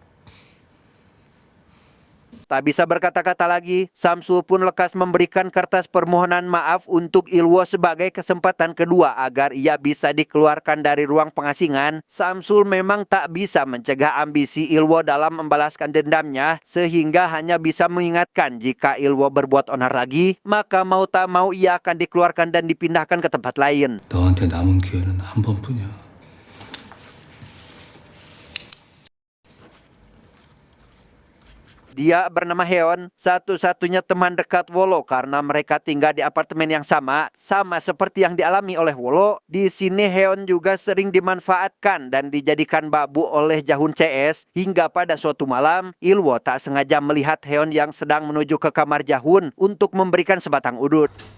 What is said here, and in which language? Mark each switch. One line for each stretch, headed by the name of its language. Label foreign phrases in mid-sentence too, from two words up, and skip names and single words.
Indonesian: Tak bisa berkata-kata lagi, Samsul pun lekas memberikan kertas permohonan maaf untuk Ilwo sebagai kesempatan kedua agar ia bisa dikeluarkan dari ruang pengasingan. Samsul memang tak bisa mencegah ambisi Ilwo dalam membalaskan dendamnya, sehingga hanya bisa mengingatkan jika Ilwo berbuat onar lagi, maka mau tak mau ia akan dikeluarkan dan dipindahkan ke tempat lain.
Korean: 너한테 남은 기회는 한 번뿐이야.
Indonesian: Dia bernama Heon, satu-satunya teman dekat Wolo karena mereka tinggal di apartemen yang sama seperti yang dialami oleh Wolo. Di sini Heon juga sering dimanfaatkan dan dijadikan babu oleh Jahun CS, hingga pada suatu malam Ilwo tak sengaja melihat Heon yang sedang menuju ke kamar Jahun untuk memberikan sebatang udut.